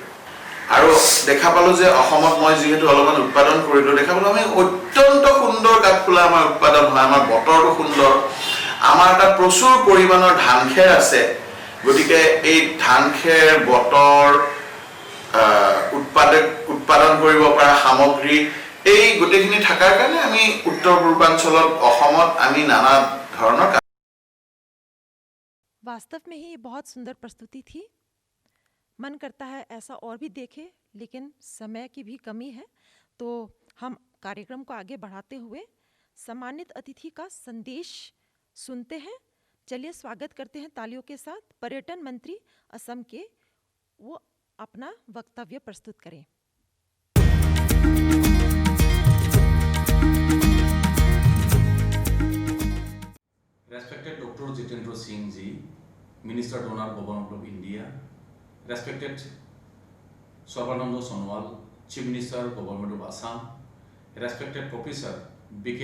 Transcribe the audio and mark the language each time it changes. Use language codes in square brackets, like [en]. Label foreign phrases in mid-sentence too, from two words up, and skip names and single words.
[as] আৰু দেখা পালোঁ যে অসমত মই যিহেতু অলপমান উৎপাদন কৰিলোঁ, দেখা পালোঁ আমি অত্যন্ত সুন্দৰ কাঠফুলা আমাৰ উৎপাদন হয়, আমাৰ বতৰটো সুন্দৰ, আমাৰ এটা প্ৰচুৰ পৰিমাণৰ ধান খেৰ আছে। গতিকে এই ধান খেৰ, বতৰ, উৎপাদন কৰিব পৰা সামগ্ৰী এই গোটেইখিনি থকাৰ কাৰণে আমি উত্তৰ পূৰ্বাঞ্চলত অসমত আমি নানা ধৰণৰ। [hi] वास्तव में ही बहुत सुंदर प्रस्तुति थी। मन करता है ऐसा और भी देखें, लेकिन समय की भी कमी है, तो हम कार्यक्रम को आगे बढ़ाते हुए सम्मानित अतिथि का संदेश सुनते हैं। चलिए स्वागत करते हैं तालियों के साथ पर्यटन मंत्री असम के, वो अपना वक्तव्य प्रस्तुत करें। [en] Respected Dr. Jitendra Singh Ji, Minister Donor Government of India, respected Sarbananda Sonowal, Chief Minister Government of Assam, respected Professor B.K.